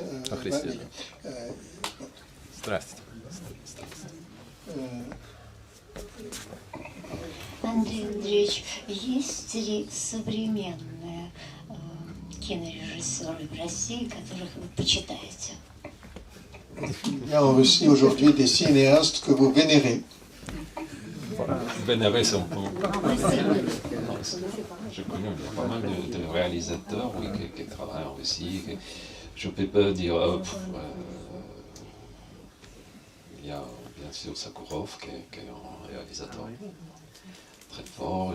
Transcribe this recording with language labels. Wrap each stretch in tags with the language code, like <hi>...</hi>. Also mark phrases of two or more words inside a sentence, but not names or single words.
<ru>О Христе. Страсть. Андрей Андреевич, есть ли современные кинорежиссеры в России, которых вы почитаете?</ru> <fr>Il y a en Russie aujourd'hui des cinéastes que vous vénérez. Vénérer, c'est un peu... Je connais pas mal de réalisateurs qui travaillent en Russie. Je ne peux pas dire... il y a bien sûr Sakharov qui est un réalisateur très fort.</fr>